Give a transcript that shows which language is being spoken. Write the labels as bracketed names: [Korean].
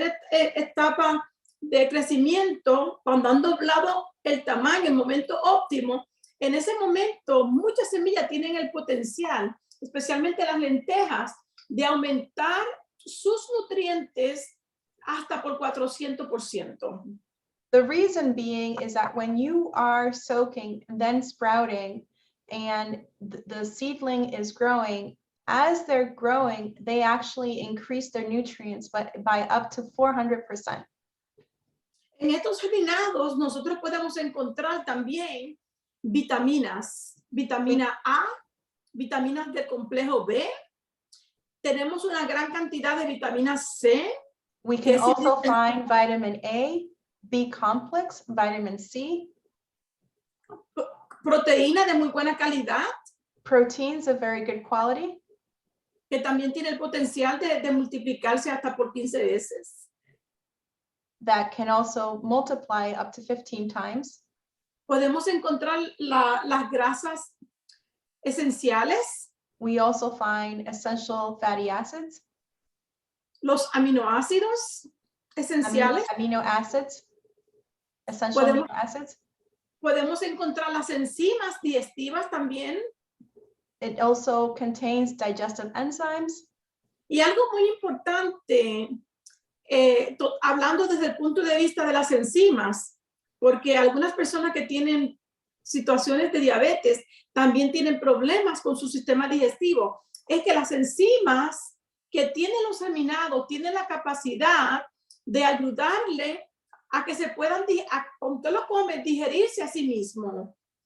[Spanish] etapa de crecimiento, cuando han doblado el tamaño, el momento óptimo, en ese momento muchas semillas tienen el potencial, especialmente las lentejas, de aumentar sus nutrientes hasta por 400%. [English] The reason being is that when you are soaking, then sprouting, and the seedling is growing, as they're growing, they actually increase their nutrients by up to 400%. [Spanish] En estos germinados nosotros podemos encontrar también vitaminas, vitamina A, vitaminas del complejo B, tenemos una gran cantidad de vitamina C. [English] We can also find vitamin A, B complex, vitamin C. [Spanish] Proteína de muy buena calidad. [English] Proteins of very good quality. [Spanish] Que también tiene el potencial de multiplicarse hasta por 15 veces. [English] that can also multiply up to 15 times. [Spanish] Podemos encontrar las grasas esenciales, [English] We also find essential fatty acids, [Spanish] los aminoácidos esenciales. [English] amino acids, essential [Spanish] Podemos- [English] amino acids. [Spanish] Podemos encontrar las enzimas digestivas también. [English] It also contains digestive enzymes. [Spanish] Y algo muy importante, hablando desde el punto de vista de las enzimas, porque algunas personas que tienen situaciones de diabetes también tienen problemas con su sistema digestivo, es que las enzimas que tienen los aminados tienen la capacidad de ayudarle a que se puedan, cuando usted lo come, digerirse a sí mismo.